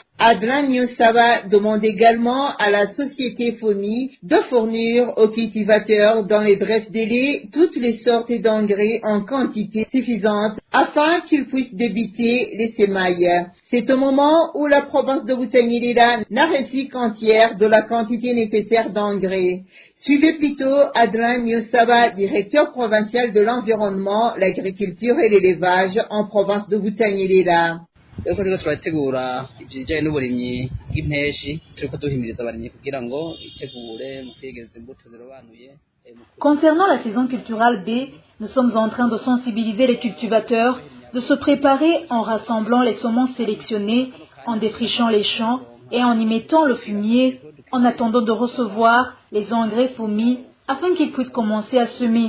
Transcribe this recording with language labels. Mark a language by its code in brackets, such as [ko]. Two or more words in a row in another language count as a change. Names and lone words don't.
[fr] Adlan Nyosaba demande également à la société FOMI de fournir aux cultivateurs dans les brefs délais toutes les sortes d'engrais en quantité suffisante afin qu'ils puissent débuter les semailles. C'est au moment où la province de Butanyerera n'a reçu qu'un tiers de la quantité nécessaire d'engrais. Suivez plutôt Adlan Nyosaba, directeur provincial de l'environnement, l'agriculture et l'élevage en province de Butanyerera. [rn] turategura ibijyanye n'uburimyi bw'impeshi turiko duhimiriza abarimyi kugira ngo itegure mu kwegereza imbuto zirobanuye. [fr] Concernant la saison culturelle B, nous sommes en train de sensibiliser les cultivateurs, de se préparer en rassemblant les semences sélectionnées, en défrichant les champs et en y mettant le fumier, en attendant de recevoir les engrais FOMI afin qu'ils puissent commencer à semer.